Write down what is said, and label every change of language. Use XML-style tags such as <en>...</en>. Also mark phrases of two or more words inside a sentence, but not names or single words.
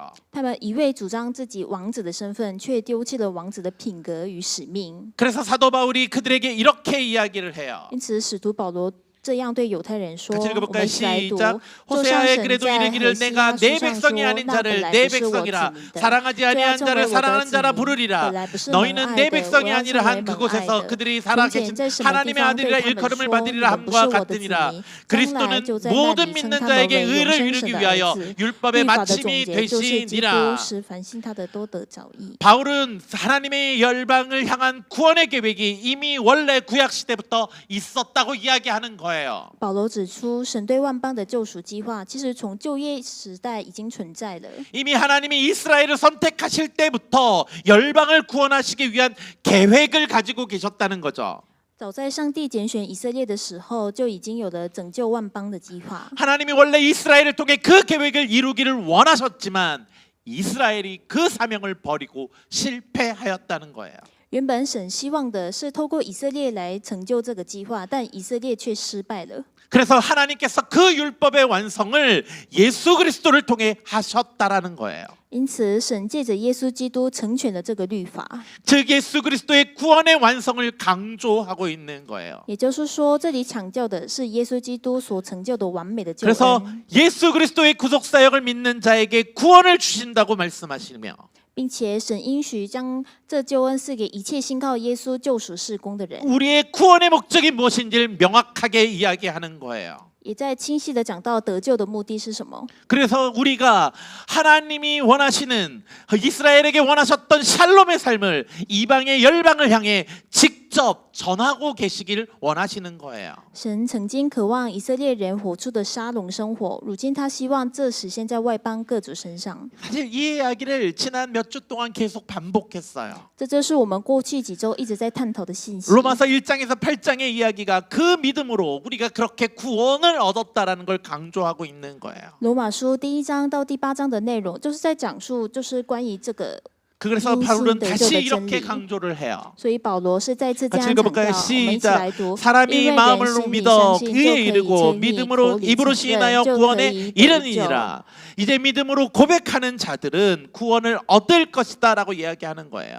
<zh>他们一味主张自己王子的身份，却丢弃了王子的品格与使命。</zh> <ko>그래서 사도 바울이 그들에게 이렇게 이야기를 해요.</ko> <zh>因此，使徒保罗这样对犹太人说：“我</zh> <ko>같이</ko> <zh>们</zh> <ko>읽어볼까요?</ko> <zh>一起来读。</zh> <ko>시작.</ko> <zh>就像</zh> <ko>호세아의</ko> <zh>神</zh> <ko>그래도</ko> <zh>在</zh> <ko>이르기를</ko> <zh>何西</zh> <ko>내가</ko> <zh>阿</zh> <ko>내</ko> <zh>书上</zh> <ko>백성이</ko> <zh>说，</zh> <ko>아닌</ko> <zh>那</zh> <ko>자를</ko> <zh>本来</zh> <ko>내</ko> <zh>不是我子</zh> <ko>백성이라</ko> <zh>民的，</zh> <ko>사랑하지</ko> <zh>就要</zh> <ko>아니한</ko> <zh>成为</zh> <ko>자를</ko> <zh>我的</zh> <ko>사랑하는</ko> <zh>子</zh> <ko>자라</ko> <zh>民。</zh> <ko>부르리라.</ko> <zh>本来不是蒙</zh> <ko>너희는</ko> <zh>爱</zh> <ko>내</ko> <zh>的，我</zh> <ko>백성이</ko> <zh>要</zh> <ko>아니라</ko> <zh>成为</zh> <ko>한</ko> <zh>蒙爱</zh> <ko>그곳에서</ko> <zh>的。</zh> <ko>그들이</ko> <zh>从</zh> <ko>살아</ko> <zh>前</zh> <ko>계신</ko> <zh>在什么地</zh> <ko>하나님의</ko> <zh>方对</zh> <ko>아들이라</ko> <zh>他们</zh> <ko>일컬음을</ko> <zh>说，你</zh> <ko>받으리라</ko> <zh>们不是</zh> <ko>함과</ko> <zh>我的子</zh> <ko>같으니라.</ko> <zh>民，将来</zh> <ko>그리스도는</ko> <zh>就在那</zh> <ko>모든</ko> <zh>里称</zh> <ko>믿는</ko> <zh>他们</zh> <ko>자에게</ko> <zh>为永</zh> <ko>의를</ko> <zh>生</zh> <ko>이루기</ko> <zh>神的儿</zh> <ko>위하여</ko> <zh>子。</zh> <ko>율법의</ko> <zh>律法的总</zh> <ko>마침이</ko> <zh>结就是基督，</zh> <ko>되시니라.</ko> <zh>使凡信他的都得着义。</zh> <ko>바울은 하나님의 열방을 향한 구원의 계획이 이미 원래 구약 시대부터 있었다고 이야기하는 거예요.</ko> <zh>保罗指出，神对万邦的救赎计划，其实从旧约时代已经存在了。</zh> <ko>이미 하나님이 이스라엘을 선택하실 때부터 열방을 구원하시기 위한 계획을 가지고 계셨다는 거죠.</ko> <zh>早在上帝拣选以色列的时候，就已经有了拯救万邦的计划。</zh> <ko>하나님이 원래 이스라엘을 통해 그 계획을 이루기를 원하셨지만 이스라엘이 그 사명을 버리고 실패하였다는 거예요.</ko> <zh>原本神希望的是透过以色列来成就这个计划，但以色列却失败了。</zh> <ko>그래서 하나님께서 그 율법의 완성을 예수 그리스도를 통해 하셨다라는 거예요.</ko> <zh>因此，神借着耶稣基督成全了这个律法。</zh> <ko>즉 예수 그리스도의 구원의 완성을 강조하고 있는 거예요.</ko> <zh>也就是说，这里强调的是耶稣基督所成就的完美的救</zh> <ko>그래서</ko> <zh>恩，</zh> <ko>예수 그리스도의 구속 사역을 믿는 자에게 구원을 주신다고 말씀하시며</ko> <zh>并且神应许将这救恩赐给一切信靠耶稣救赎事工的人。</zh> <ko>우리의 구원의 목적이 무엇인지를 명확하게 이야기하는 거예요.</ko> <zh>也在清晰的讲到得救的目的是什么。</zh> <ko>그래서 우리가 하나님이 원하시는 이스라엘에게 원하셨던 샬롬의 삶을 이방의 열방을 향해 직접 전하고 계시길 원하시는 거예요.</ko> <zh>神曾经渴望以色列人活出的沙龙生活，如今他希望这实现在外邦各族身上。</zh> <ko>사실 이 이야기를 지난 몇 주 동안 계속 반복했어요.</ko> <zh>这就是我们过去几周一直在探讨的信息。</zh> <ko>로마서 1장에서 8장의 이야기가 그 믿음으로 우리가 그렇게 구원을 얻었다라는 걸 강조하고 있는 거예요.</ko> <zh>罗马书第1章到第8章的内容，就是在讲述，就是关于这个。</zh> <ko>그래서 바울은 다시 이렇게 강조를 해요.</ko> <zh>所以保罗是再次这</zh> <ko>같이</ko> <zh>样强调。</zh> <ko>읽어볼까요?</ko> <zh>我们一起来</zh> <ko>시작.</ko> <zh>读。</zh> <ko>사람이 마음으로 믿어 그에 이르고 믿음으로 입으로 시인하여 구원에 이르니라. 이제 믿음으로 고백하는 자들은 구원을 얻을 것이다라고 이야기하는 거예요.</ko>